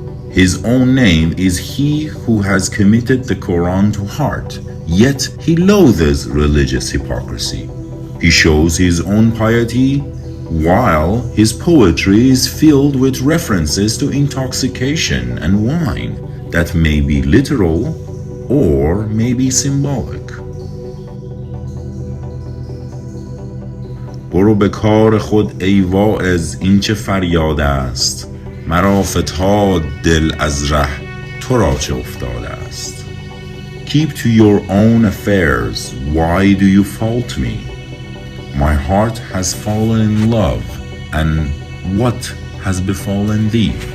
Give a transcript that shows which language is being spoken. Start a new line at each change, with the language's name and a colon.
English: His own name is he who has committed the Quran to heart, yet he loathes religious hypocrisy. He shows his own piety, while his poetry is filled with references to intoxication and wine that may be literal or may be symbolic.
Persian: برو به کار خود ای واعظ این چه فریاد است مرا فتاد دل از ره تو را چه افتاده است.
English: Keep to your own affairs, why do you fault me? My heart has fallen in love, and what has befallen thee?